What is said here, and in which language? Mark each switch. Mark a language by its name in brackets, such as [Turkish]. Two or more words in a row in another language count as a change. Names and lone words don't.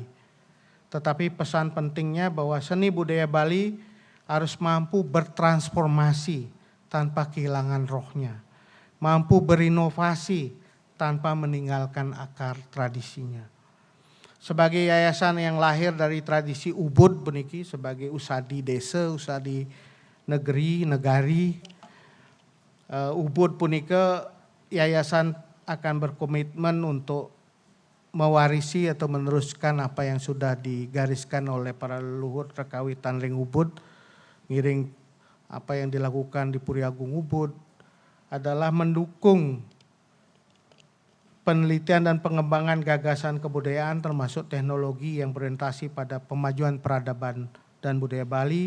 [Indonesian] Tetapi pesan pentingnya bahwa seni budaya Bali harus mampu bertransformasi tanpa kehilangan rohnya. Mampu berinovasi tanpa meninggalkan akar tradisinya. Sebagai yayasan yang lahir dari tradisi Ubud beniki sebagai usadi desa, usadi negeri, negari. Ubud punika yayasan akan berkomitmen untuk mewarisi atau meneruskan apa yang sudah digariskan oleh para leluhur Rekawi Tanring Ubud. Ngiring apa yang dilakukan di Puri Agung Ubud adalah mendukung penelitian dan pengembangan gagasan kebudayaan termasuk teknologi yang berorientasi pada pemajuan peradaban dan budaya Bali.